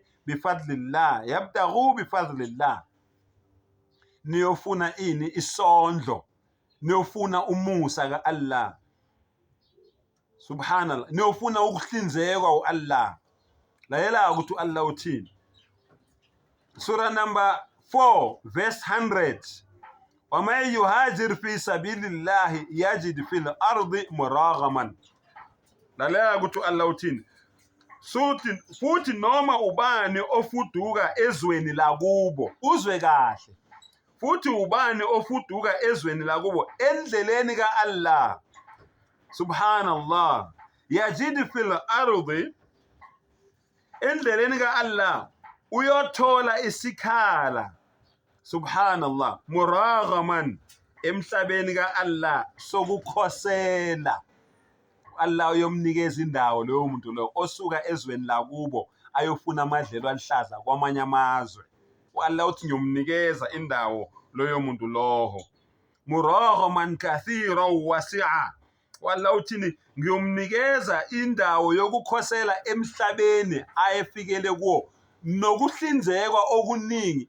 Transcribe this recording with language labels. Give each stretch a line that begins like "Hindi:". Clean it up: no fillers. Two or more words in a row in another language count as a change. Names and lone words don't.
Arabic: بفضل الله، يبتغي بفضل الله.
Zulu: Niyofuna ini? Isondlo. Niyofuna umusa ka Allah. Subhanallah. Niyofuna ukuhlinzekwa u-Allah. Layela ukuthi Allah uthini.
English: Surah number 4 verse 100.
Arabic: وَمَنْ يُهَاجِرْ فِي سَبِيلِ اللَّهِ يَجِدْ فِي الْأَرْضِ مُرَاغَمًا.
Zulu: Layela ukuthi Allah uthini. Futhi noma ubani ofuduka ezweni lakubo, uzwe kahle. Futhi ubani ofuduka ezweni lakubo endleleni ka-Allah. Subhanallah.
Arabic: يجد في الأرض,
Zulu: endleleni ka-Allah uyothola isikhala. Subhanallah. Muraghaman, emhlabeni ka-Allah sokukhosela. Allah uyomnikeza indawo loyo muntu loyo osuka ezweni lakubo ayofuna amadlelo alihlaza kwamanye amazwe. Allah uthi ngiyomnikeza indawo loyo muntu loho.
Arabic: مراغما كثيرا وسعة.
Zulu: Allah uthini ngiyomnikeza indawo yokukhosela emhlabeni ayefikele kuwo nokuhlinzekwa okuningi.